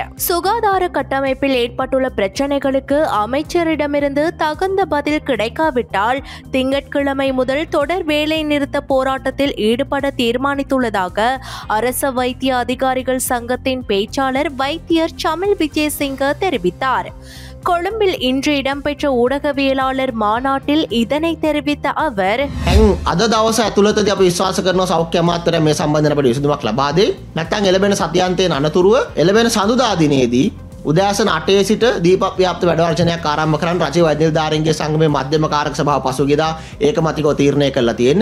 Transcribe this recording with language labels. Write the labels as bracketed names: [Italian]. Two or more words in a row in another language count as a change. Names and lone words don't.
[Tamil] சுகாதார கட்டமைப்பில் ஏற்பட்டுள்ள பிரச்சனைகளுக்கு அமைச்சரிடமிருந்து தகுந்த பதில் கிடைக்காவிட்டால் திங்கட்கிழமை முதல் தொடர் வேலை நிறுத்த போராட்டத்தில் ஈடுபட தீர்மானித்துள்ளதாக அரச வைத்திய அதிகாரிகள் சங்கத்தின் பேச்சாளர் வைத்தியர் சமில் விஜயசிங்க தெரிவித்தார். கொழும்பில் இன்று இடம்பெற்ற ஊடகவியலாளர் மாநாட்டில் இதனை தெரிவித்த அவர், [Sinhala] අද දවස ඇතුළතදී අපි විශ්වාස කරනවා සෞඛ්‍ය අමාත්‍යාලය මේ සම්බන්ධයෙන් අපිට විසඳුමක් ලබා දෙයි. නැත්නම් එළඹෙන සතියාන්තයෙන් අනතුරුව එළඹෙන සඳුදා දිනේදී උදෑසන 8 සිට දීපක් ව්‍යාප්ත වැඩවර්ජනයක් ආරම්භ කරන්න රජයේ වෛද්‍ය නිලධාරීන්ගේ සංගමයේ මධ්‍යම කාරක සභාව පසුගියදා ඒකමතිකව තීරණය කළා තියෙන්නේ.